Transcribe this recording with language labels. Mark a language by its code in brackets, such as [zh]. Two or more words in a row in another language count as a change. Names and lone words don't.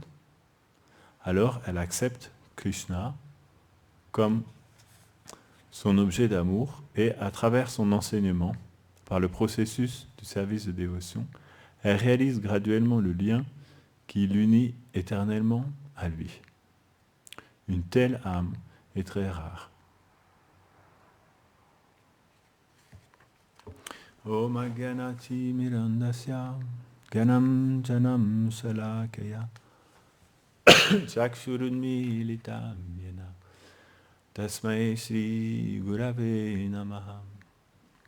[fr] Alors elle accepte Krishna comme son objet d'amour et à travers son enseignement, par le processus du service de dévotion, elle réalise graduellement le lien qui l'unit éternellement à lui. Une telle âme est très rare. [sa] ॐ अज्ञानति मिरान्धस्य गनं जनं सलाकया चक्षुरुन्मीलितं येन तस्मै श्री गुरवे नमः